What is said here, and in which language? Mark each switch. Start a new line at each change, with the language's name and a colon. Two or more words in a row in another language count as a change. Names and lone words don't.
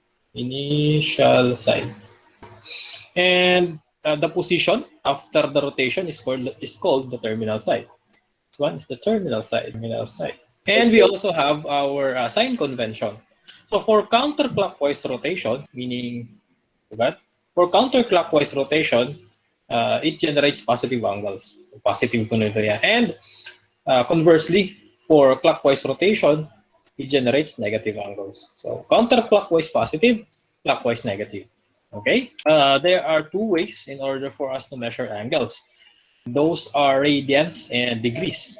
English: And the position after the rotation is called the terminal side. This one is the terminal side. And we also have our sign convention. So for counterclockwise rotation, meaning for counterclockwise rotation, it generates positive angles.
Waray: Positive kuno ito yan.
English: And conversely, for clockwise rotation, it generates negative angles. So counterclockwise positive, clockwise negative. Okay? There are two ways in order for us to measure angles. Those are radians and degrees.